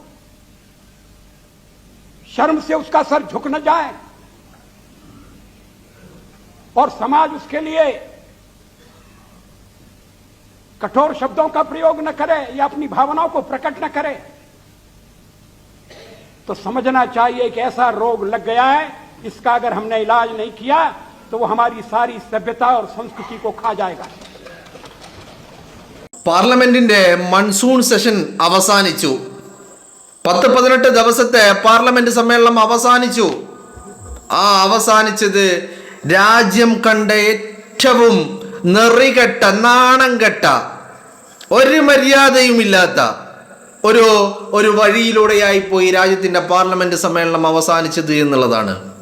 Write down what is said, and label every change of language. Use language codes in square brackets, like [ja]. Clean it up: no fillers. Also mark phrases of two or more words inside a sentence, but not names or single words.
[hi] शर्म से उसका सर झुक न जाए और समाज उसके लिए कठोर शब्दों का प्रयोग न करे या अपनी भावनाओं को प्रकट न करे, तो समझना चाहिए कि ऐसा रोग लग गया है, इसका अगर हमने इलाज नहीं किया तो वो हमारी सारी सभ्यता और संस्कृति को खा जाएगा। [ml] പാർലമെന്റിന്റെ [en] monsoon session [ml] അവസാനിച്ചു. 10-18 ദിവസത്തെ പാർലമെന്റ് സമ്മേളനം അവസാനിച്ചു. ആ അവസാനിച്ചത് രാജ്യം കണ്ട ഏറ്റവും നെറികെട്ട, നാണം കെട്ട, ഒരു മര്യാദയുമില്ലാത്ത ഒരു വഴിയിലൂടെയായി പോയി രാജ്യത്തിന്റെ പാർലമെന്റ് സമ്മേളനം അവസാനിച്ചത് എന്നുള്ളതാണ്.